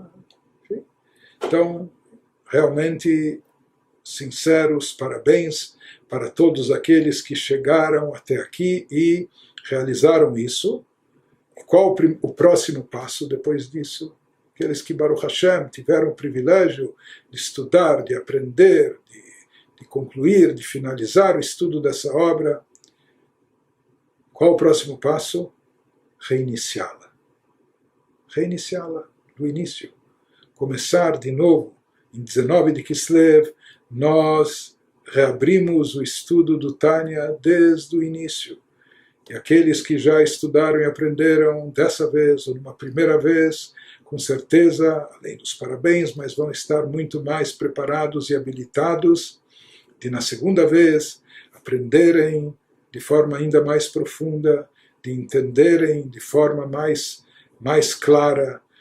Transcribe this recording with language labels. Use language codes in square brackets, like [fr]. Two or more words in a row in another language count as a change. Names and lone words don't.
[pt] Então, realmente, sinceros parabéns para todos aqueles que chegaram até aqui e realizaram isso. Qual o próximo passo depois disso? Aqueles que, [he] ברוך השם, [pt] tiveram o privilégio de estudar, de aprender, de concluir, de finalizar o estudo dessa obra. Qual o próximo passo? Reiniciá-la. Reiniciá-la do início. Começar de novo. Em 19 de Kislev, nós reabrimos o estudo do Tânia desde o início. E aqueles que já estudaram e aprenderam dessa vez, ou numa primeira vez, com certeza, além dos parabéns, mas vão estar muito mais preparados e habilitados de, na segunda vez, aprenderem de forma ainda mais profunda, de entenderem de forma mais clara,